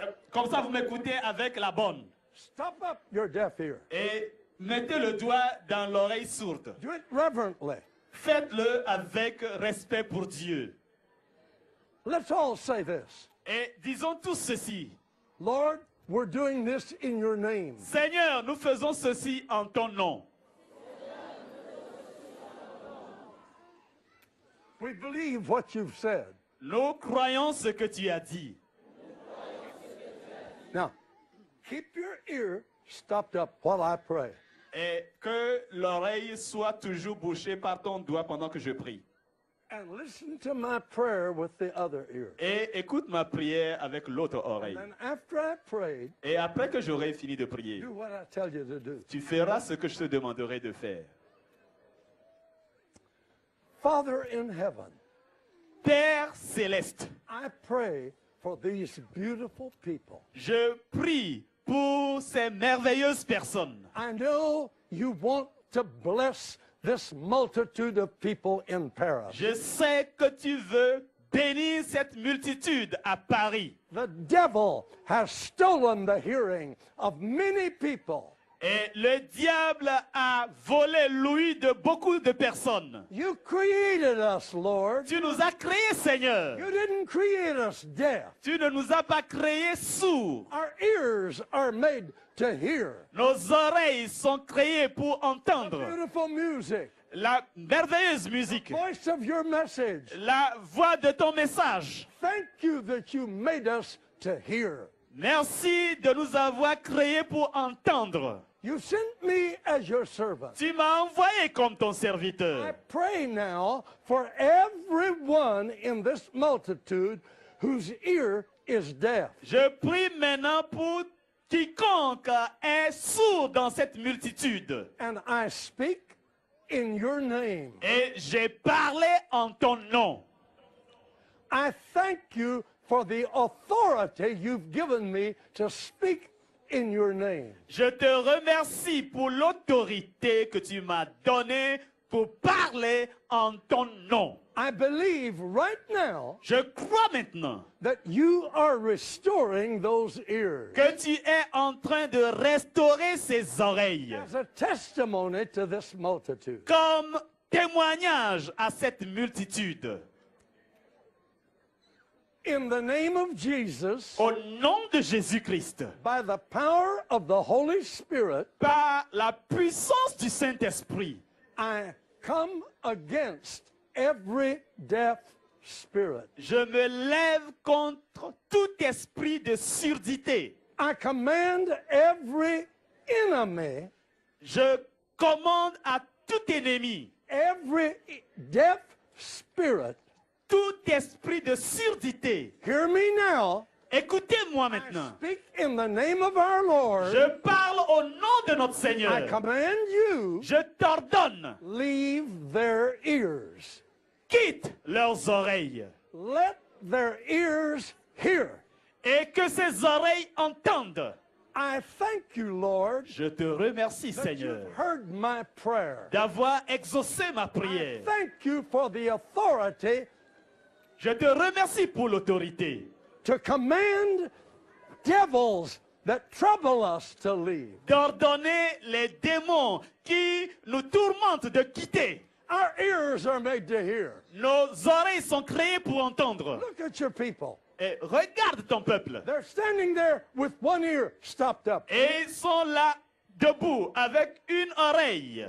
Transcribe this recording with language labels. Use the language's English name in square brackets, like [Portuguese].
[French] Comme ça, vous m'écoutez avec la bonne. [English] Stop up your deaf ear. [French] Et mettez le doigt dans l'oreille sourde. [English] Do it reverently. [French] Faites-le avec respect pour Dieu. [English] Let's all say this. [French] Et disons tous ceci. [English] Lord, we're doing this in your name. [French] Seigneur, nous faisons ceci en ton nom. [English] We believe what you've said. [French] Nous croyons ce que tu as dit. [English] Now, keep your ear stopped up while I pray. [French] Et que l'oreille soit toujours bouchée par ton doigt pendant que je prie. [English] And listen to my prayer with the other ear. [French] Et écoute ma prière avec l'autre oreille. [English] And after I prayed, [French] Et après que j'aurai fini de prier, [English] do what I tell you to do. [French] tu feras ce que je te demanderai de faire. [English] Father in heaven, [French] Père céleste, [English] I pray for these beautiful people. [French] je prie pour ces merveilleuses personnes. [English] I know you want to bless this multitude of people in Paris. [French] Je sais que tu veux bénir cette multitude à Paris. [English] The devil has stolen the hearing of many people. [French] Et le diable a volé l'ouïe de beaucoup de personnes. [English] You created us, Lord. [French] Tu nous as créés, Seigneur. [English] You didn't create us deaf. [French] Tu ne nous as pas créés sourds. [English] Our ears are made to hear. [French] Nos oreilles sont créées pour entendre [English] Beautiful music. [French] la merveilleuse musique, [English] Voice of your message. [French] la voix de ton message. [English] Thank you that you made us to hear. [French] Merci de nous avoir créés pour entendre. [English] You sent me as your servant. [French] Tu m'as envoyé comme ton [English] I [French] serviteur. [English] pray now for everyone in this multitude whose ear is deaf. [French] Je prie maintenant pour quiconque est sourd dans cette multitude. [English] And I speak in your name. [French] Et j'ai parlé en ton nom. [English] I thank you for the authority you've given me to speak in your name. [French] Je te remercie pour l'autorité que tu m'as donnée pour parler en ton nom. [English] I believe right now [French] Je crois maintenant [English] that you are restoring those ears [French] que tu es en train de restaurer ses oreilles [English] as a testimony to this multitude. [French] comme témoignage à cette multitude. [English] In the name of Jesus, [French] Au nom de Jésus-Christ, [English] by the power of the Holy Spirit, [French] par la puissance du Saint-Esprit, [English] I come against every deaf spirit. [French] je me lève contre tout esprit de surdité. [English] I command every enemy, [French] Je commande à tout ennemi, [English] every deaf spirit, [French] tout esprit de surdité. [English] hear me now. [French] Écoutez-moi [English] I [French] maintenant. [English] speak in the name of our Lord. [French] Je parle au nom de notre [English] I [French] Seigneur. [English] command you, [French] Je t'ordonne, [English] leave their ears. [French] quitte leurs oreilles [English] Let their ears hear. [French] et que ces oreilles entendent. [English] I thank you, Lord, [French] Je te remercie, [English] that [French] Seigneur, [English] you've heard my prayer. [French] d'avoir exaucé ma [English] I [French] prière. [English] thank you for the authority [French] Je te remercie pour l'autorité [English] to command devils that trouble us to leave. [French] d'ordonner les démons qui nous tourmentent de quitter. [English] Our ears are made to hear. [French] Nos oreilles sont créées pour entendre. [English] Look at your people. [French] Et regarde ton peuple. [English] They're standing there with one ear stopped up. [French] Et ils sont là, debout, avec une oreille